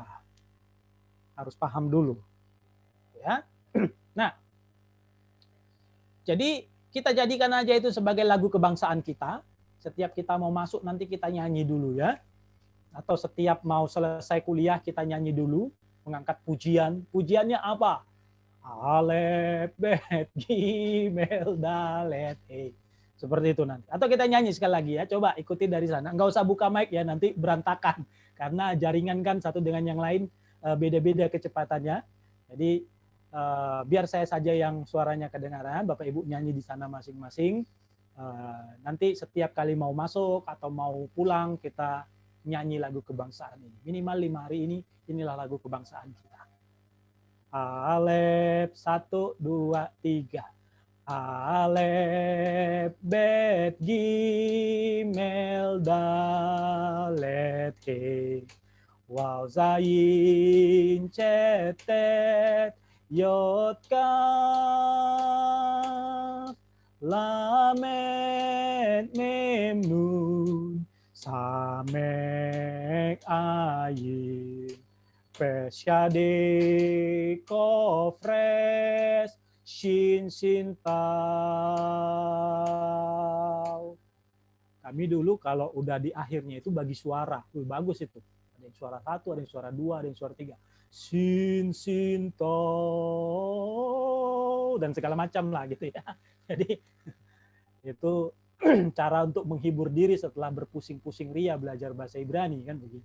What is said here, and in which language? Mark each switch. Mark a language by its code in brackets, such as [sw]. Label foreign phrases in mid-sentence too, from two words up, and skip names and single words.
[id] Harus paham dulu. Ya. Nah, jadi kita jadikan aja itu sebagai lagu kebangsaan kita. Setiap kita mau masuk nanti kita nyanyi dulu ya. Atau setiap mau selesai kuliah kita nyanyi dulu, mengangkat pujian. Pujiannya apa? [he] אלף, בית, גימל, דלת, he. [id] Seperti itu nanti. Atau kita nyanyi sekali lagi ya. Coba ikuti dari sana. Nggak usah buka mic ya, nanti berantakan. Karena jaringan kan satu dengan yang lain beda-beda kecepatannya. Jadi biar saya saja yang suaranya kedengaran. Bapak Ibu nyanyi di sana masing-masing. Nanti setiap kali mau masuk atau mau pulang kita nyanyi lagu kebangsaan ini. Minimal 5 hari ini, inilah lagu kebangsaan kita. Alef, 1, 2, 3. [he] אלף, בית, גימל, דלת, הא. וו, זין, חית טית, יוד, כף. למד, מם, נון, סמך, עין. פא צדי, קוף ריש, שין, שין, תו. [id] Kami dulu kalau udah di akhirnya itu bagi suara. Bagus itu. Ada yang suara satu, ada yang suara dua, ada yang suara tiga. [he] שין, שין, תו. [id] Dan segala macam lah gitu ya. Jadi itu cara untuk menghibur diri setelah berpusing-pusing ria belajar bahasa Ibrani kan begitu.